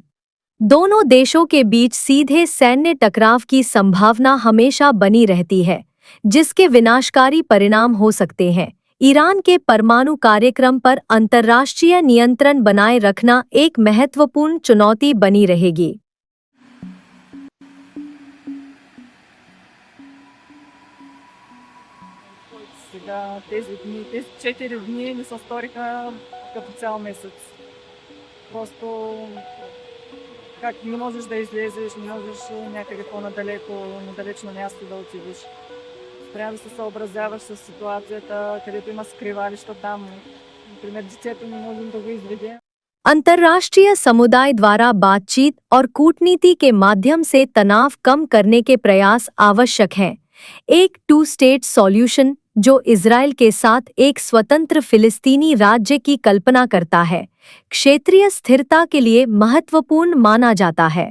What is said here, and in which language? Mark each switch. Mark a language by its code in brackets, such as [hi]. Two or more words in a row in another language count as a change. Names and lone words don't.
[hi] दोनों देशों के बीच सीधे सैन्य टकराव की संभावना हमेशा बनी रहती है, जिसके विनाशकारी परिणाम हो सकते हैं। ईरान के परमाणु कार्यक्रम पर अंतर्राष्ट्रीय नियंत्रण बनाए रखना एक महत्वपूर्ण चुनौती बनी रहेगी। [bg] Сега тези 4 дни ми се сториха като цял месец. Просто как не можеш да излезеш, не можеш някъде по-надалеко, надалечно място да отидеш. Трябва да се съобразяваш с ситуацията, където има скривалища там. Например, детето не можем да го изведем. [hi] अंतर्राष्ट्रीय समुदाय द्वारा बातचीत और कूटनीति के माध्यम से तनाव कम करने के प्रयास आवश्यक हैं। एक [en] two state solution [hi] जो इजरायल के साथ एक स्वतंत्र फिलिस्तीनी राज्य की कल्पना करता है, क्षेत्रीय स्थिरता के लिए महत्वपूर्ण माना जाता है।